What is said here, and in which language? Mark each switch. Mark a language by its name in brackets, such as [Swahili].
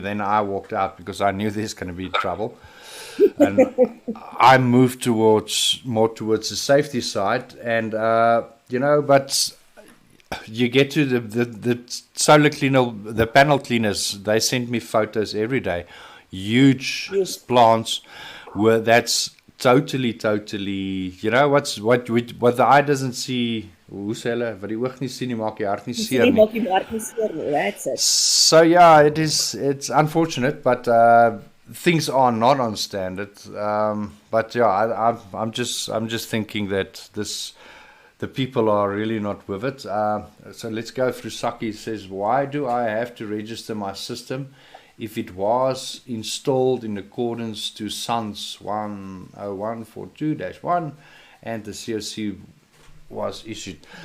[English] Then I walked out because I knew there's going to be trouble. And I moved more towards the safety side, and but you get to the solar cleaner, the panel cleaners. They send me photos every day, huge plants where that's totally. What the eye doesn't see. [Afrikaans] Hoe sê hulle, wat die oog nie sien nie, maak die hart nie seer nie. [English] That's it. So it's unfortunate, but things are not on standard. But I'm just thinking that the people are really not with it. So let's go through. Saki says, why do I have to register my system if it was installed in accordance to SANS 10142-1 and the COC was issued?